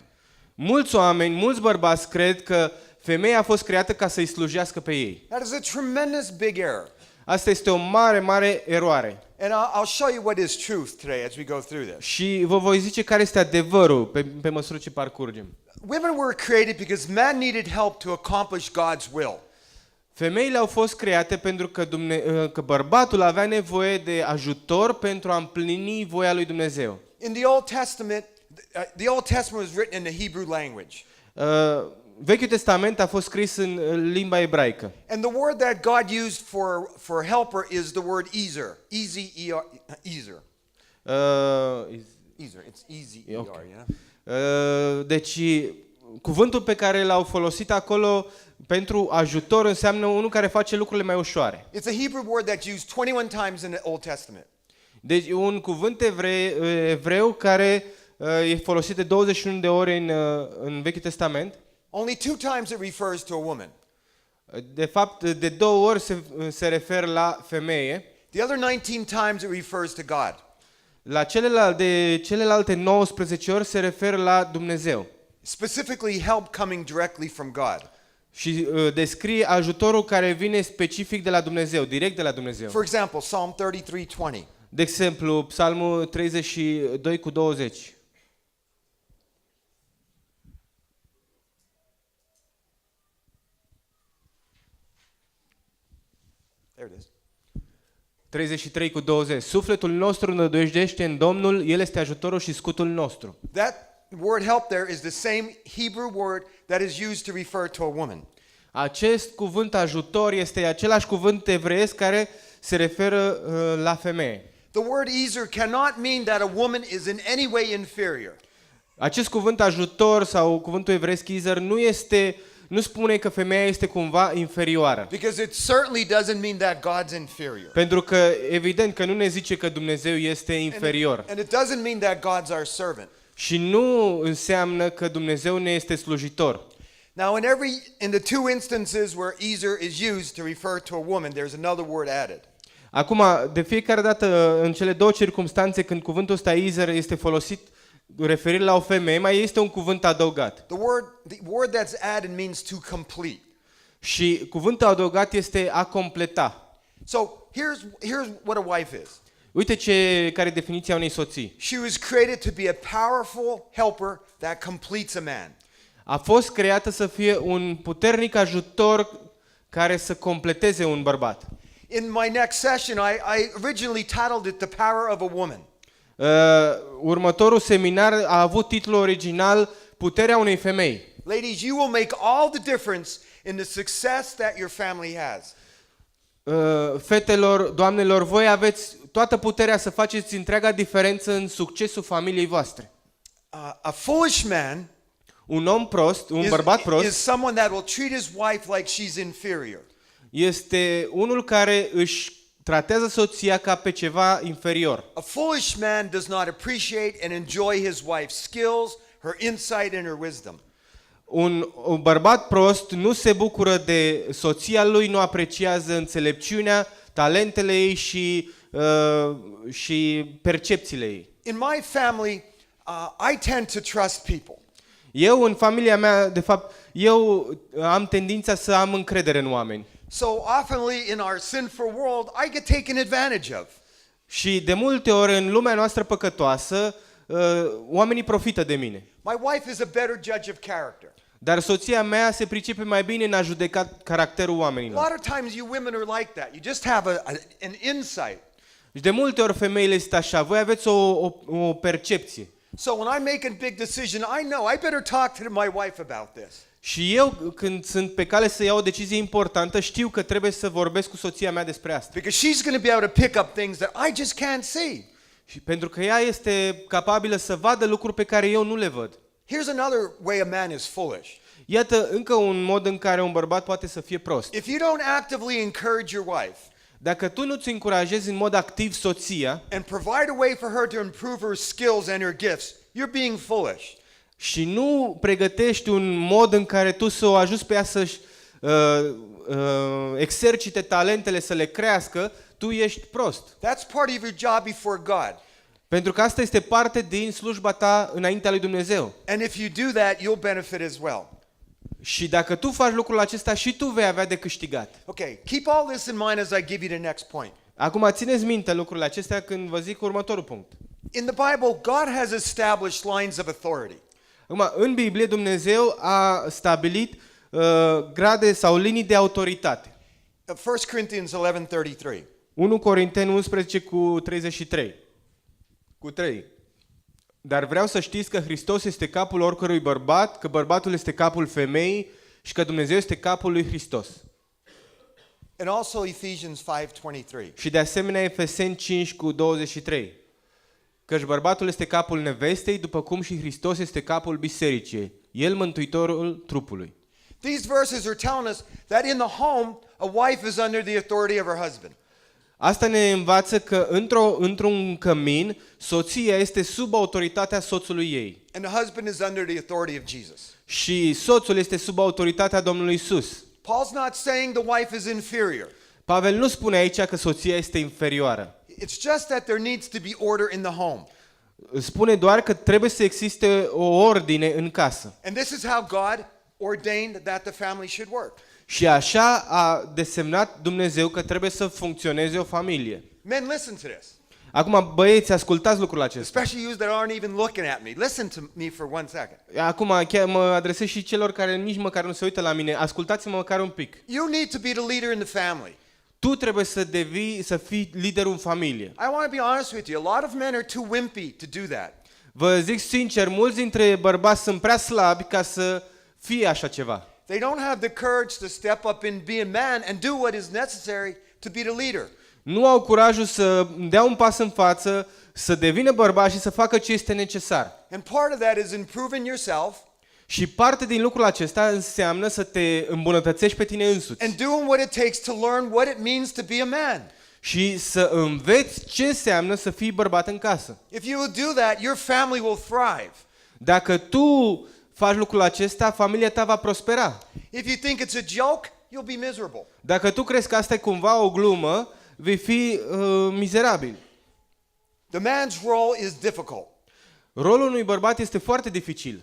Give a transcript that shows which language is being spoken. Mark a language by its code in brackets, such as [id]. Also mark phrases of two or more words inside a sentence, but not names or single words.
[ro] Mulți oameni, mulți bărbați cred că femeia a fost creată ca să-i slujească pe ei. [en] That is a tremendous big error. [ro] Asta este o mare, mare eroare. [en] And I'll show you what is truth today as we go through this. [ro] Și vă voi zice care este adevărul pe măsură ce parcurgem. [en] Women were created because man needed help to accomplish God's will. [ro] Femeile au fost create pentru că bărbatul avea nevoie de ajutor pentru a împlini voia lui Dumnezeu. [en] In the Old Testament, the Old Testament was written in the Hebrew language. [ro] Vechiul Testament a fost scris în limba ebraică. [en] And the word that God used for helper is the word ezer. Ezer. Ezer. It's easy. Okay. Yeah. [ro] Deci cuvântul pe care l-au folosit acolo pentru ajutor înseamnă unul care face lucrurile mai ușoare. [en] It's a Hebrew word that's used 21 times in the Old Testament. [ro] Deci un cuvânt evreu care e folosit de 21 de ori în Vechiul Testament. [en] Only 2 times it refers to a woman. [ro] De fapt, de 2 ori se referă la femeie. [en] The other 19 times it refers to God. [ro] La celelalte 19 ori se referă la Dumnezeu. [en] Specifically help coming directly from God. [ro] Și descrie ajutorul care vine specific de la Dumnezeu, direct de la Dumnezeu. [en] For example, Psalm 33:20. [ro] De exemplu, Psalmul 32 cu 20. [en] There it is. [ro] 33 cu 20. Sufletul nostru nădăjdește în Domnul, El este ajutorul și scutul nostru. [en] That word help there is the same Hebrew word that is used to refer to a woman. [ro] Acest cuvânt ajutor este același cuvânt evreiesc care se referă la femeie. [en] The word ezer cannot mean that a woman is in any way inferior. [ro] Acest cuvânt ajutor sau cuvântul evreiesc ezer nu spune că femeia este cumva inferioară. [en] Because it certainly doesn't mean that God's inferior. [ro] Pentru că evident că nu ne zice că Dumnezeu este inferior. [en] And it doesn't mean that God's our servant. [ro] Și nu înseamnă că Dumnezeu ne este slujitor. [en] Now in the 2 instances where ezer is used to refer to a woman, there's another word added. [ro] Acum, de fiecare dată în cele 2 circumstanțe când cuvântul ăsta ezer este folosit referire la o femeie, mai este un cuvânt adăugat. [en] The word that's added means to complete. [ro] Și cuvântul adăugat este a completa. [en] So here's what a wife is. [ro] Uite care e definiția unei soții. [en] She was created to be a powerful helper that completes a man. [ro] A fost creată să fie un puternic ajutor care să completeze un bărbat. [en] In my next session, I originally titled it The Power of a Woman. [ro] Următorul seminar a avut titlul original Puterea unei femei. [en] Ladies, you will make all the difference in the success that your family has. [ro] Fetelor, doamnelor, voi aveți toată puterea să faceți întreaga diferență în succesul familiei voastre. [en] A foolish man [ro] un om prost, un bărbat prost, [en] is someone that will treat his wife like she's inferior. [ro] Este unul care își tratează soția ca pe ceva inferior. [en] A foolish man does not appreciate and enjoy his wife's skills, her insight and her wisdom. [ro] Un bărbat prost nu se bucură de soția lui, nu apreciază înțelepciunea, talentele ei și percepțiile ei. [en] In my family, I tend to trust people. [ro] Eu, în familia mea, de fapt, eu am tendința să am încredere în oameni. [en] So oftenly in our sinful world, I get taken advantage of. [ro] Și de multe ori în lumea noastră păcătoasă, oamenii profită de mine. [en] My wife is a better judge of character. [ro] Dar soția mea se pricepe mai bine în a judeca caracterul [en] A [ro] oamenilor. [en] lot of times you women are like that. You just have an insight. [ro] Și de multe ori femeile sunt așa, voi aveți o percepție. [en] So when I make a big decision, I know I better talk to my wife about this. [ro] Și eu, când sunt pe cale să iau o decizie importantă, știu că trebuie să vorbesc cu soția mea despre asta. [en] Because she's going to be able to pick up things that I just can't see. [ro] Și pentru că ea este capabilă să vadă lucruri pe care eu nu le văd. [en] Here's another way a man is foolish. [ro] Iată încă un mod în care un bărbat poate să fie prost. [en] If you don't actively encourage your wife [ro] Dacă tu nu-ți încurajezi în mod activ soția [en] and provide a way for her to improve her skills and her gifts, you're being foolish. [ro] și nu pregătești un mod în care tu să o ajuți pe ea să-și exercite talentele, să le crească, tu ești prost. [en] That's part of your job before God. [ro] Pentru că asta este parte din slujba ta înaintea lui Dumnezeu. [en] And if you do that, you'll benefit as well. [ro] Și dacă tu faci lucrul acesta, și tu vei avea de câștigat. [en] Okay, keep all this in mind as I give you the next point. [ro] Acum țineți minte lucrurile acestea când vă zic următorul punct. [en] In the Bible, God has established lines of authority. [ro] Acum, în Biblie Dumnezeu a stabilit grade sau linii de autoritate. [en] 1 Corinthians 11:33. [ro] 1 Corinteni 11 cu 33. Cu 3. Dar vreau să știți că Hristos este capul oricărui bărbat, că bărbatul este capul femeii și că Dumnezeu este capul lui Hristos. [en] And also Ephesians 5:23. [ro] Și de asemenea Efeseni 5 cu 23. Căci bărbatul este capul nevestei, după cum și Hristos este capul bisericii, el mântuitorul trupului. [en] These verses are telling us that in the home, a wife is under the authority of her husband. [ro] Asta ne învață că într-un cămin, soția este sub autoritatea soțului ei. [en] And the husband is under the authority of Jesus. [ro] Și soțul este sub autoritatea Domnului Isus. [en] Paul's not saying the wife is inferior. [ro] Pavel nu spune aici că soția este inferioară. [en] It's just that there needs to be order in the home. [ro] Spune doar că trebuie să existe o ordine în casă. [en] And this is how God ordained that the family should work. [ro] Și așa a desemnat Dumnezeu că trebuie să funcționeze o familie. [en] Men, listen to this. [ro] Acum, băieți, ascultați lucrul acesta. [en] Especially you that aren't even looking at me. Listen to me for 1 second. [ro] Acum, chiar mă adresez și celor care nici măcar nu se uită la mine. Ascultați-mă măcar un pic. [en] You need to be the leader in the family. [ro] Tu trebuie să fii liderul în familie. [en] I want to be honest with you. A lot of men are too wimpy to do that. [ro] Vă zic sincer, mulți dintre bărbați sunt prea slabi ca să fie așa ceva. [en] They don't have the courage to step up and be a man and do what is necessary to be the leader. [ro] Nu au curajul să dea un pas în față, să devină bărbați și să facă ce este necesar. [en] And part of that is improving yourself [ro] Și parte din lucrul acesta înseamnă să te îmbunătățești pe tine însuți. [en] and doing what it takes to learn what it means to be a man. [ro] Și să înveți ce înseamnă să fii bărbat în casă. [en] If you will do that, your family will thrive. [ro] Dacă tu faci lucrul acesta, familia ta va prospera. [en] If you think it's a joke, you'll be miserable. [ro] Dacă tu crezi că asta e cumva o glumă, vei fi mizerabil. [en] The man's role is difficult. [ro] Rolul unui bărbat este foarte dificil.